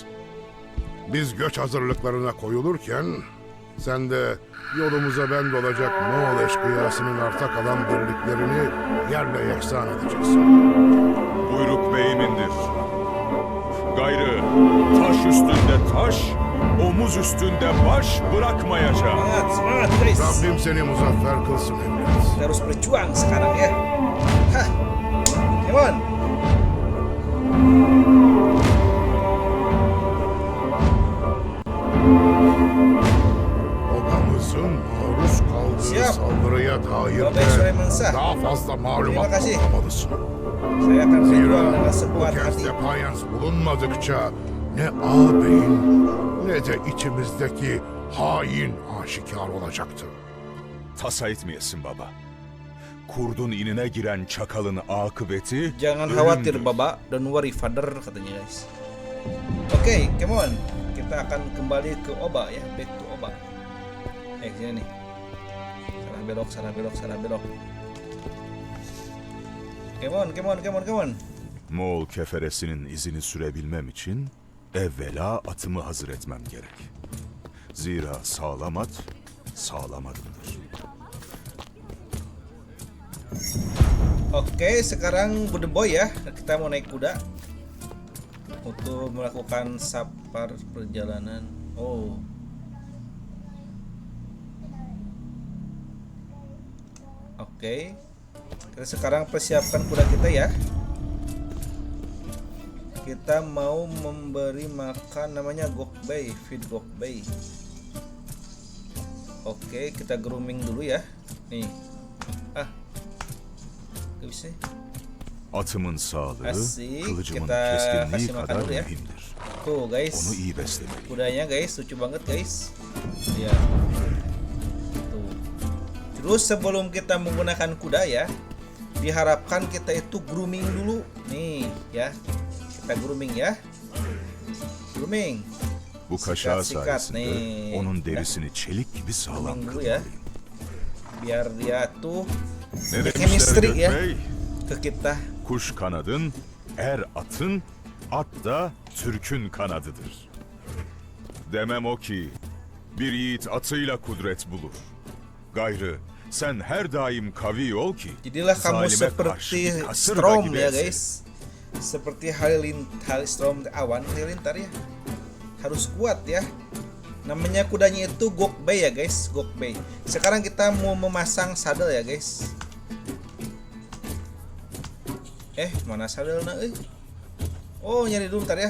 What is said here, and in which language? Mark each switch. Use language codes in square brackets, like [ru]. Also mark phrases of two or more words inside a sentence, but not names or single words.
[tr] Biz göç hazırlıklarına koyulurken sen de yolumuza bend olacak Moğol eşkıyasının arta kalan birliklerini yerle yeksan edeceksin. Buyruk beyimindir. Gayrı taş üstünde taş, omuz üstünde baş bırakmayacağım. [id] Semangat guys. [tr] Rabbim seni muzaffer kılsın evlat. [id] Kita harus berjuang sekarang ya. Hah. [en] Come on. [tr] Obamızın maruz kaldığı [id] Siap. [tr] saldırıya dair [id] Bapak [tr] de Süleyman Şah. daha fazla malumat [id] Terima kasih. [tr] toplamalısın. [id] Saya akan berjuang [tr] Zira [id] dengan [tr] bu [id] sekuat [tr] kez [id] hati. [tr] Defiance bulunmadıkça ne ağabeyin ne de içimizdeki hain aşikar olacaktır. Tasa etmeyesin baba. Kurdun inine giren çakalın akıbeti [id] Jangan [tr] ölümdür. [id] khawatir Baba, [en] don't worry father [id] katanya guys. Oke, [en] come on. [id] Kita akan kembali ke Oba ya, [en] back to Oba. [id] Sini nih. Salah belok. Come on. [tr] Moğol keferesinin izini sürebilmem için evvela atımı hazır etmem gerek. Zira sağlam at sağlam adımdır. [id] Oke, sekarang Bude Boy ya. Kita mau naik kuda untuk melakukan sapar perjalanan. Oh. Oke. Kita sekarang persiapkan kuda kita ya. Kita mau memberi makan namanya Gokbei, feed Gokbei. Oke, kita grooming dulu ya. Nih. Gak bisa. [tr] Atımın sağlığı [id] Asik, [tr] kılıcımın [id] kita [tr] keskinliği [id] kasih makan [tr] kadar [id] dulu ya. [tr] mühimdir. [id] Tuh guys. [tr] Onu iyi beslemeliyim. [id] Kudanya guys, lucu banget guys. Ya. Tuh. Terus sebelum kita menggunakan kuda ya, diharapkan kita itu grooming dulu. Nih ya. Kita grooming ya. Grooming. [tr] Bu kaşağı [id] Sikat, [tr] sayesinde [id] nih. [tr] onun derisini çelik gibi sağlam [id] Grooming dulu ya. [tr] kılmalıyım. [id] Biar dia tuh [tr] Ne demişler [id] chemistry ya [tr] Gökbey? [id] ke kita. [tr] Kuş kanadın, er atın, at da Türk'ün kanadıdır. Demem o ki, bir yiğit atıyla kudret bulur. Gayrı, sen her daim kavi ol ki, [id] Jadilah kamu [tr] zalime karşı [id] seperti [tr] bir kasırga [id] Strom [tr] gibi [id] ya [tr] eserim. [id] guys. Seperti Strom awan halilintar ya. Harus kuat ya. Namanya kudanya itu Gokbei ya guys, Gokbei. Sekarang kita mau memasang saddle ya guys. Mana saddle-nya Oh, nyari dulu bentar ya.